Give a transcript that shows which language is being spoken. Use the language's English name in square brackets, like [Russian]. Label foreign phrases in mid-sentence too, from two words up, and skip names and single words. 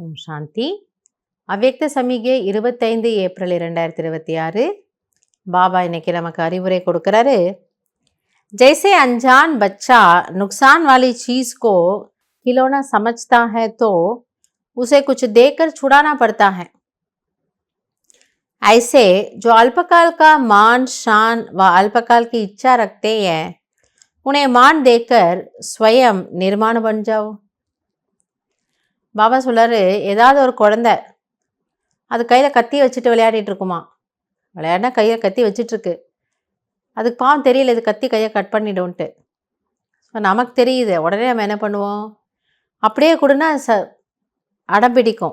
[Tamil] சாந்தி. அவ்யக்த சமிகை 25 ஏப்ரல் 2026. பாபா இன்னைக்கு நமக்கு அறிவுரை கொடுக்குறாரு. [Hindi] जैसे अनजान बच्चा नुकसान वाली चीज को खिलौना समझता है तो उसे कुछ देकर छुड़ाना पड़ता है, ऐसे जो अल्पकाल का मान शान व अल्पकाल की इच्छा रखते हैं उन्हें मान देकर स्वयं निर्माण बन जाओ. [Tamil] பாபா சொல்றாரு, ஏதாவது ஒரு குழந்தை அது கையில் கத்தி வச்சுட்டு விளையாடிட்டு இருக்குமா. விளையாடினா கையில் கத்தி வச்சிட்ருக்கு. அதுக்கு பாவம் தெரியல இது கத்தி கையை கட் பண்ணிடும்ன்ட்டு. நமக்கு தெரியுது. உடனே நம்ம என்ன பண்ணுவோம், அப்படியே கொடுன்னா அடம் பிடிக்கும்.